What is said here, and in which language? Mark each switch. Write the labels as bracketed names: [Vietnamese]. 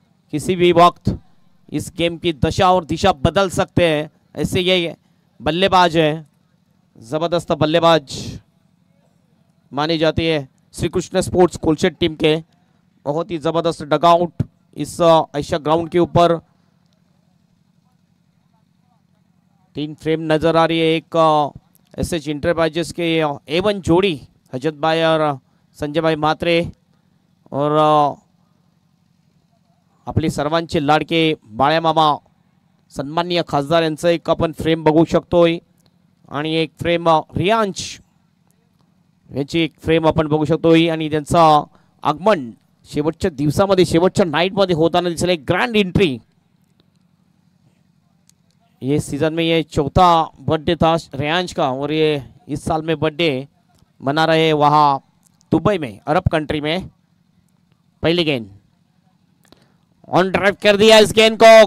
[Hindi] किसी भी वक्त इस गेम की दशा और दिशा बदल सकते हैं, ऐसे ये बल्लेबाज है। जबरदस्त बल्लेबाज मानी जाती है श्री कृष्ण स्पोर्ट्स कोलशेट टीम के। बहुत ही जबरदस्त डगआउट इस एशिया ग्राउंड के ऊपर। 3 फ्रेम नजर आ रही है। एक एसएच इंटरप्राइजेस के A1 जोड़ी हजरत भाई और संजय भाई म्हात्रे और [Marathi] आपले सर्वांचे लाडके बाळ्या मामा सन्माननीय खासदार यांचं एक आपण फ्रेम बघू शकतोय आणि एक फ्रेम रियांश यांची एक फ्रेम आपण बघू शकतोय आणि त्यांचा आगमन शेवटच्या दिवसामध्ये शेवटच्या नाईटमध्ये होताना दिसला। [Hindi] एक ग्रैंड एंट्री ये सीजन में ये 4था बर्थडे था रियांश का और ये इस साल में बर्थडे मना रहे वहाँ दुबई में अरब कंट्री में। पहली गेंद ऑन ड्राइव कर दिया इस गेंद को।